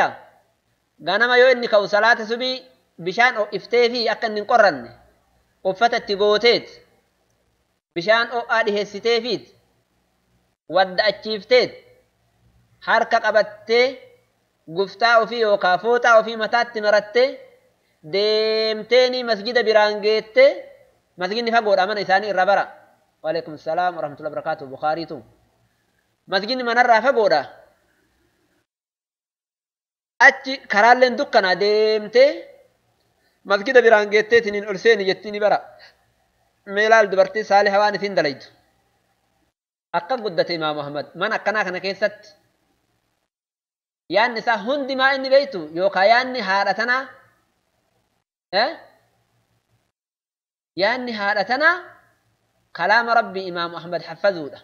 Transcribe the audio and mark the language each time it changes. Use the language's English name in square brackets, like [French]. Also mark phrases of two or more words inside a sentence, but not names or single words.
[Oromo] Ganama yoo inni ka'u salaata subii bishaan iftee fi akka inni hin qorranne uffata itti gooteet bishaan ho'aa dhiheessiteefiit wadda achiifteet harka qabattee guftaa ofii yookaan fooxaa ofii mataatti marattee deemteeni masjida biraan geettee masjidni fagoodha mana isaanii irra bara. [Arabic] وعليكم السلام ورحمة الله وبركاته. [Oromo] Bukhaariitu. Masjidni manarraa fagoodha. Achi karaalleen dukkanaa deemtee masjida biraan geetteetiin ol seeni jettiin bara. Meelaal dubartii saalihaa waan isin dalaytu. Akka guddate Imaamu Ahmad mana akkanaa kana keessatti yaanni isaa hundimaa inni beeytu yookaan yaanni haadha tanaa yaanni haadha tanaa kalaama Rabbii Imaamu Ahmad haffazuudha.